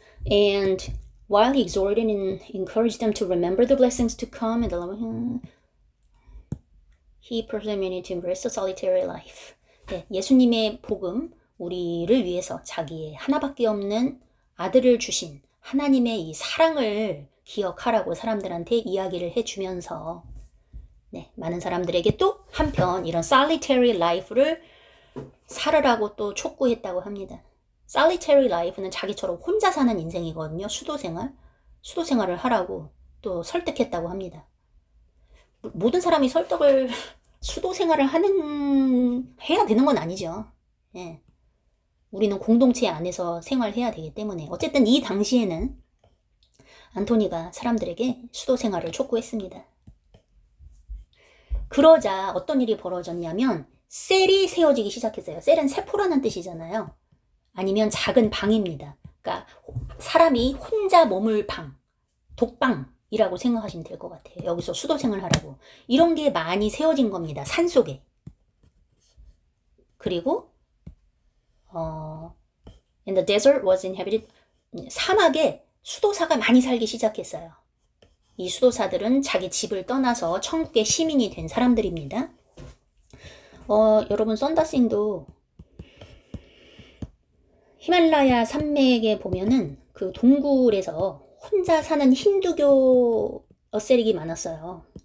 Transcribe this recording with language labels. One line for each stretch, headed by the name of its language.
English: And while he exhorted and encouraged them to remember the blessings to come and the love, he persevered to embrace the solitary life.
Korean: 네, 예수님의 복음, 우리를 위해서 자기의 하나밖에 없는 아들을 주신 하나님의 이 사랑을 기억하라고 사람들한테 이야기를 해주면서 네, 많은 사람들에게 또 한편 이런 solitary life를 살으라고 또 촉구했다고 합니다. solitary life는 자기처럼 혼자 사는 인생이거든요. 수도 생활을 하라고 또 설득했다고 합니다. 모든 사람이 수도 생활을 해야 되는 건 아니죠. 예. 우리는 공동체 안에서 생활해야 되기 때문에 어쨌든 이 당시에는 안토니가 사람들에게 수도 생활을 촉구했습니다. 그러자 어떤 일이 벌어졌냐면 셀이 세워지기 시작했어요. 셀은 세포라는 뜻이잖아요. 아니면 작은 방입니다. 그러니까 사람이 혼자 머물 방, 독방이라고 생각하시면 될 것 같아요. 여기서 수도 생활하라고. 이런 게 많이 세워진 겁니다. 산속에. 그리고
English: And the desert was inhabited.
Korean: 사막에 수도사가 많이 살기 시작했어요. 이 수도사들은 자기 집을 떠나서 천국의 시민이 된 사람들입니다. 여러분 썬다싱도 히말라야 산맥에 보면은 그 동굴에서 혼자 사는 힌두교 어세릭이 많았어요.